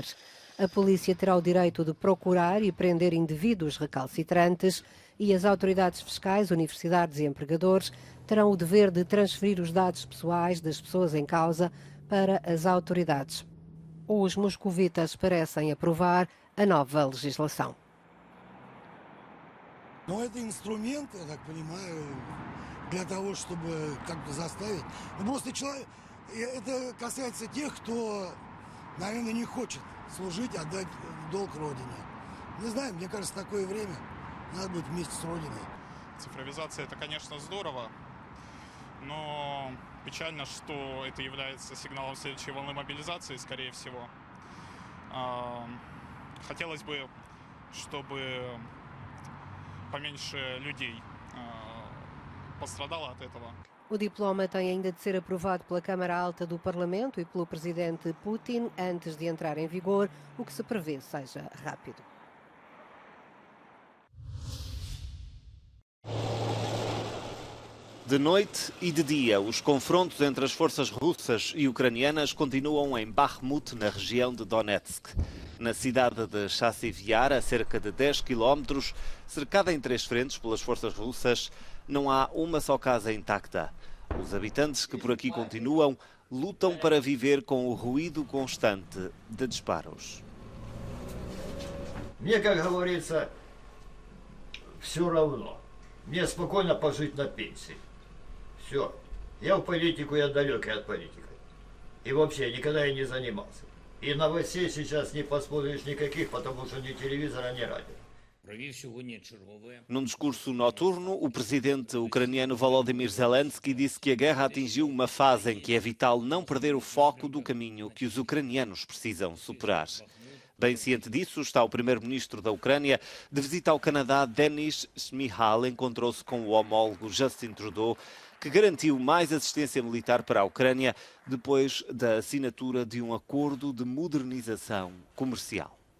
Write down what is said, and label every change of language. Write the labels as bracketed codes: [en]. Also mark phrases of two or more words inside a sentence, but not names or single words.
[pt] A polícia terá o direito de procurar e prender indivíduos recalcitrantes e as autoridades fiscais, universidades e empregadores terão o dever de transferir os dados pessoais das pessoas em causa para as autoridades. Os moscovitas parecem aprovar a nova legislação. [ru] Но это инструмент, я так понимаю, для того, чтобы как-то заставить. Просто человек, это касается тех, кто наверное, не хочет служить, отдать долг Родине. Не знаю, мне кажется, такое время надо быть вместе с Родиной. Цифровизация – это, конечно, здорово, но печально, что это является сигналом следующей волны мобилизации, скорее всего. Хотелось бы, чтобы поменьше людей пострадало от этого. [pt] O diploma tem ainda de ser aprovado pela Câmara Alta do Parlamento e pelo presidente Putin antes de entrar em vigor, o que se prevê seja rápido. De noite e de dia, os confrontos entre as forças russas e ucranianas continuam em Bakhmut, na região de Donetsk. Na cidade de Chassiv Yar, a cerca de 10 quilómetros, cercada em 3 frentes pelas forças russas, não há uma só casa intacta. Os habitantes que por aqui continuam lutam para viver com o ruído constante de disparos. [ru] Мне, как говорится, все равно. Мне спокойно пожить на пенсии. Все. Я в политику, я далекий от политики. И вообще никогда я не занимался. И новостей сейчас не посмотришь никаких, потому что ни телевизора, ни радио. [pt] Num discurso noturno, o presidente ucraniano Volodymyr Zelensky disse que a guerra atingiu uma fase em que é vital não perder o foco do caminho que os ucranianos precisam superar. Bem ciente disso, está o primeiro-ministro da Ucrânia. De visita ao Canadá, Denis Shmyhal encontrou-se com o homólogo Justin Trudeau, que garantiu mais assistência militar para a Ucrânia depois da assinatura de um acordo de modernização comercial.